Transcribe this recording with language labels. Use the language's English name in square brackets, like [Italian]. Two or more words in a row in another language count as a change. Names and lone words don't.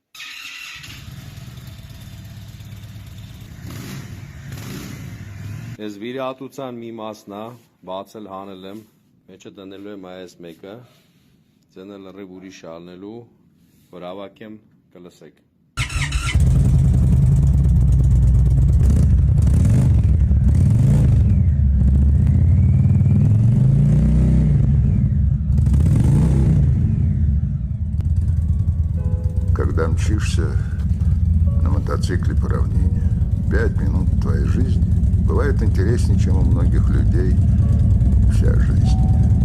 [Armenian] Ես վիրահատության մի մասն է, բացել հանել եմ, մեջը դնելու եմ այս մեկը, ձենը լրիվ ուրիշ ալնելու, որ հավաքեմ կլսեք։ [Russian] Когда мчишься на мотоцикле по равнине, 5 минут твоей жизни бывает интереснее, чем у многих людей вся жизнь.